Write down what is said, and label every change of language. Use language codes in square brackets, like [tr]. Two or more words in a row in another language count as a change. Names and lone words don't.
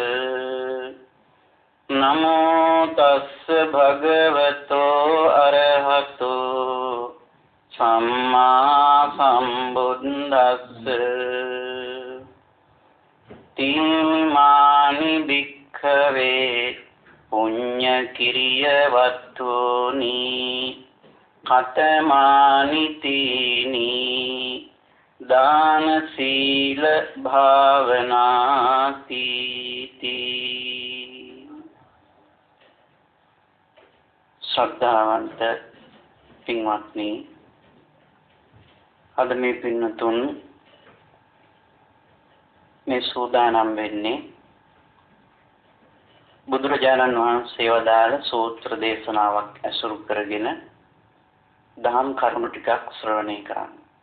[pi] නමෝ තස්ස භගවතෝ අරහතෝ සම්මා සම්බුද්දස්ස. තීමානි භික්ඛවේ පුඤ්ඤ කිරිය වත්තුනි කතමානි තීනි දාන සීල භාවනාති. [si] ශ්‍රද්ධාවන්ත පින්වත්නි, අද මේ පින්නතුන් මේ සූදානම් වෙන්නේ බුදුරජාණන් වහන්සේ වදාළ සූත්‍ර දේශනාවක් ඇසුරු කරගෙන දහම් කරුණු ටිකක් ශ්‍රවණය කරන්න.